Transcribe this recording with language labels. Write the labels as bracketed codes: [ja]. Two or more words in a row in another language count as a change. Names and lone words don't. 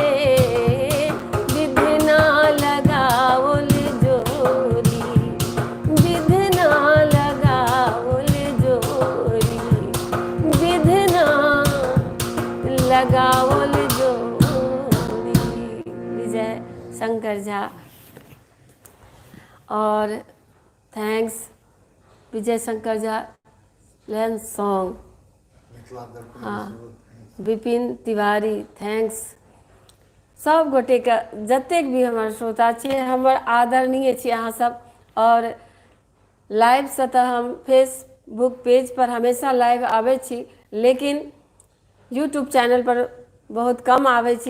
[mai] विधना लगावल जोरी, विधना लगावल जोरी, विधना लगावल जोरी। विजय शंकर झा। और थैंक्स विजय शंकर झा लैंड सॉन्ग। हाँ, विपिन तिवारी थैंक्स। सब गोटे का जतेक भी हमार श्रोता छे, हमर आदरणीय छे अहाँ सब। और लाइव से तो हम फेसबुक पेज पर हमेशा लाइव आवे छी, लेकिन यूट्यूब चैनल पर बहुत कम आवे छी।